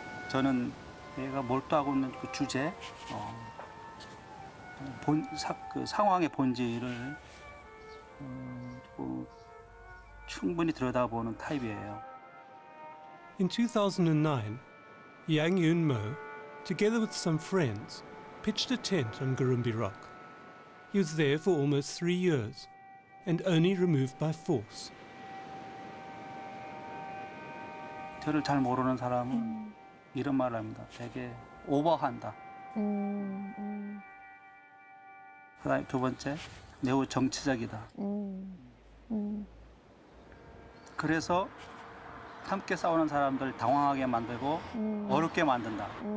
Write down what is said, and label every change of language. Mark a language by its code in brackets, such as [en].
[ko] 저는 얘가 몰두하고 있는 그 주제, 그 상황의 본질을 충분히 들여다보는 타입이에요. [en] In 2009, Yang Yun Mo, together with some friends, pitched a tent on Gurumbi Rock. He was there for almost 3 years and only removed by force. [ko] 저를 잘 모르는 사람은 이런 말을 합니다. 되게 오버한다. 그다음에 두 번째, 매우 정치적이다. 그래서 함께 싸우는 사람들 당황하게 만들고 어렵게 만든다.